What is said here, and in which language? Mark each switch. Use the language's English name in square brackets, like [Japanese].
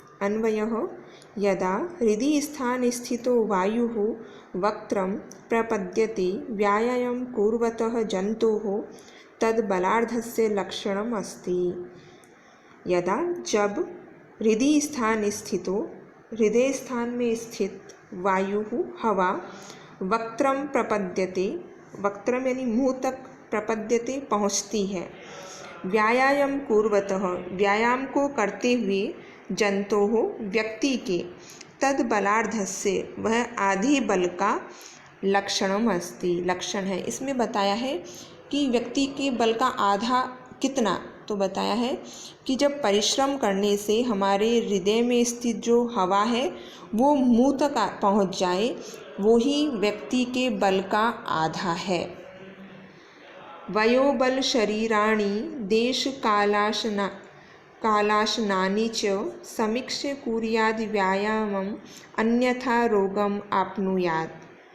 [Sanskrit] अन्वयः यदा हृदि स्थानस्थितो वायुः वक्त्रं प्रपद्यते व्यायामं कुर्वतः जन्तोः तद्बलार्धस्य लक्षणम् अस्ति। [Hindi] यदा जब हृदय स्थान में स्थित वायु हवा [Sanskrit] वक्त्रम प्रपद्यते, [Hindi] वक्त्रम यानी मुँह तक, प्रपद्यते पहुँचती है, [Sanskrit] व्यायाम कुर्वतः [Hindi] व्यायाम को करते हुए, जंतोः व्यक्ति के, [Sanskrit] तद बलार्धस्य [Hindi] वह आधे बल का लक्षणम अस्ति लक्षण है। इसमें बताया है कि व्यक्ति के बल का आधा कितना, तो बताया है कि जब परिश्रम करने से हमारे हृदय में स्थित जो हवा है वो मुंह तक पहुंच जाए, वो ही व्यक्ति के बल का आधा है। [Sanskrit] वयोबल शरीराणि देश कालाशनानि च समीक्ष्य कुर्याद् व्यायामम् अन्यथा रोगम् आप्नुयात्।